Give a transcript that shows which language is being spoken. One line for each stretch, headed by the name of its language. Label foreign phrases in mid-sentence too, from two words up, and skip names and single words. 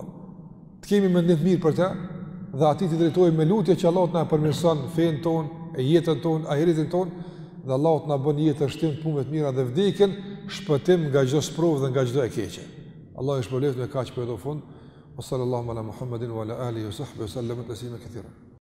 Albanian: Të kemi mendim të mirë për të dhe atij të drejtohemi me lutje që Allahu na përmirëson fen ton, e jetën ton, ahiretin ton, dhe Allahu na bën jetën shtim të punëve të mira dhe vdekjen shpëtim nga çdo sprovë dhe nga çdo e keqe. Allahu e shpëlojë me kaq për do fund.
Arabic: صلى الله على محمد وعلى آله وصحبه وسلم تسليما كثيرا.